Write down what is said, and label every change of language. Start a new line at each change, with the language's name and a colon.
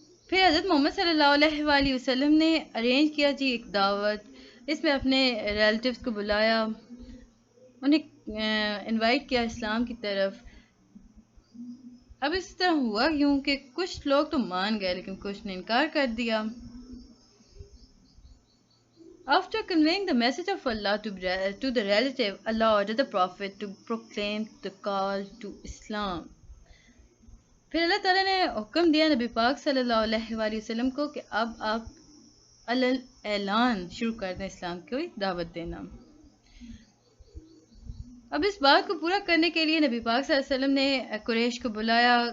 Hindi: फिर हज़रत मोहम्मद सल्लल्लाहु अलैहि वसल्लम ने अरेंज किया जी एक दावत। इसमें अपने रिलेटिव्स को बुलाया, उन्हें इनवाइट किया इस्लाम की तरफ। अब इस तरह हुआ यूँ कि कुछ लोग तो मान गए लेकिन कुछ ने इनकार कर दिया।
English: After conveying the message of Allah to the relative, Allah ordered the Prophet to proclaim the call to Islam.
Hindi: फिर अल्लाह ताला ने हुक्म दिया नबी पाक सल्लल्लाहु अलैहि वसल्लम को कि अब आप अलल ऐलान शुरू कर दें इस्लाम की दावत देना। अब इस बात को पूरा करने के लिए नबी पाक सल्लल्लाहु अलैहि वसल्लम ने कुरैश को बुलाया।